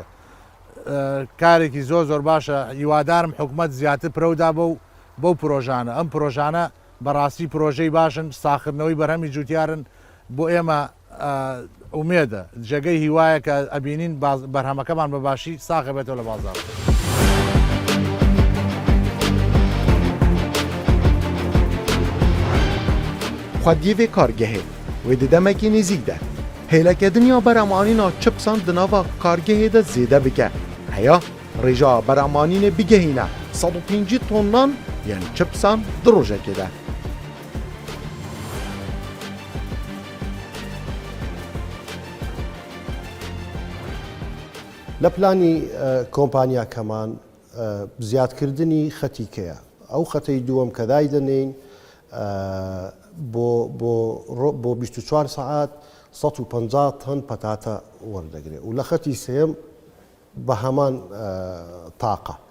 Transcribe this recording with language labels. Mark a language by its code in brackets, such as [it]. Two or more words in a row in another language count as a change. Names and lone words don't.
[ckb] کارێکی زۆر باشە هیوادارم حکومەت زیاتر پرەودا بەو پرۆژانە. ئەم پرۆژانە بەڕاستی پرۆژەی باشن ساخردنەوەی بەرهەمی جوتیارن بۆ ئێمە ئومێدە جێگەی هیوایە کە ئەبینین بەرهەمەکەمان بە باشی ساخە بێتەوە لە بازار. [ku] Xwediyê vê kargehê wê di demekî nêzik de hêlekediniya beremanîna çipsan di nava kargehê de zêde bike. Heya rêja beremanînê bigehîne 150 tonnan yên çipsan di rojekê de. [ckb] لە پلانی کۆمپانیاکەمان زیادکردنی خەتیکەیە. ئەو خەتەی دووەم کە دای دەنین بۆ 24 سعات 150 تن پەتاتە وەردەگرێت و لە خەتی سێم بە هەمان تاقە.